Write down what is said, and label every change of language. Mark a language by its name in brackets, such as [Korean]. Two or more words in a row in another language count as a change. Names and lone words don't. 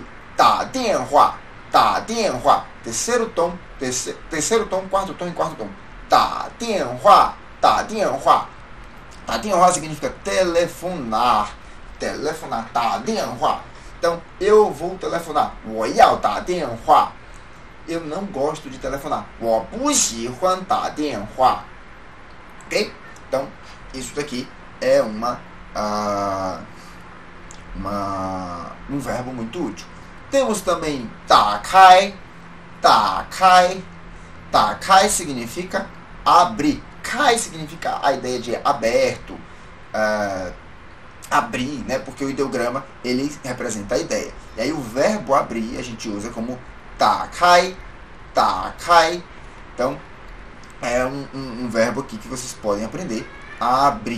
[Portuguese] Dianhua. Terceiro tom, quarto tom e quarto tom. Dianhua. Dianhua significa telefonar. Dianhua. Então, eu vou telefonar. [Chinese] 我要打电话. [Portuguese] Eu não gosto de telefonar. [Chinese] 我不喜欢打电话. [Portuguese] Ok? Então, isso daqui é um verbo muito útil. Temos também 打开. 打开 significa abrir. Kai significa a ideia de aberto, abrir, né? Porque o ideograma ele representa a ideia. E aí o verbo abrir a gente usa como 打开. Então é um verbo aqui que vocês podem aprender a abrir.